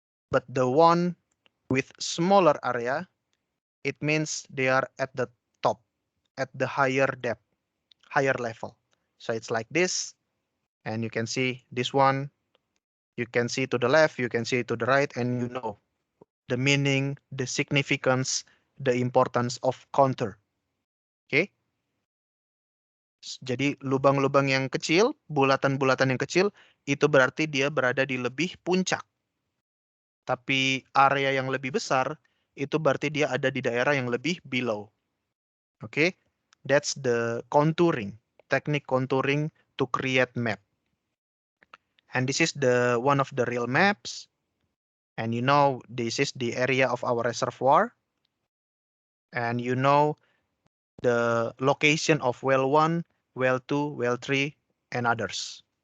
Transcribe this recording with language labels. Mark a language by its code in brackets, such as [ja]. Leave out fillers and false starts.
[en] But the one with smaller area, it means they are at the top, at the higher depth, higher level. So it's like this, and you can see this one, you can see to the left, you can see to the right, and you know the meaning, the significance, the importance of counter. Okay? [id] Jadi lubang-lubang yang kecil, bulatan-bulatan yang kecil, itu berarti dia berada di lebih puncak. Tapi area yang lebih besar, itu berarti dia ada di daerah yang lebih below. [en] Okay, that's the contouring, technique contouring to create map. And this is the one of the real maps. And you know, this is the area of our reservoir. And you know the location of well 1, well 2, well 3, and others.